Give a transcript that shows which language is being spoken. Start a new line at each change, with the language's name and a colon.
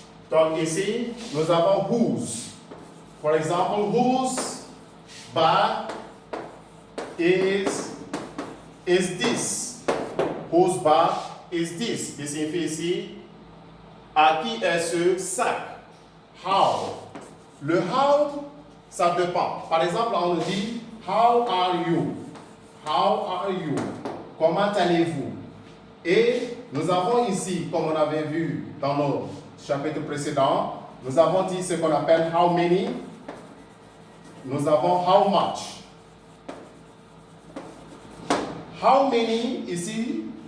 French: Donc ici, nous avons whose.
English: For example, whose bag is this? Whose bag is this?
French: Qui signifie ici, à qui est ce sac? How. Le how, ça dépend. Par exemple, on dit,
English: how are you? How are you?
French: Comment allez-vous? Et nous avons ici, comme on avait vu dans nos chapitres précédents, nous avons dit ce qu'on appelle how many. Nous avons how much. How many ici,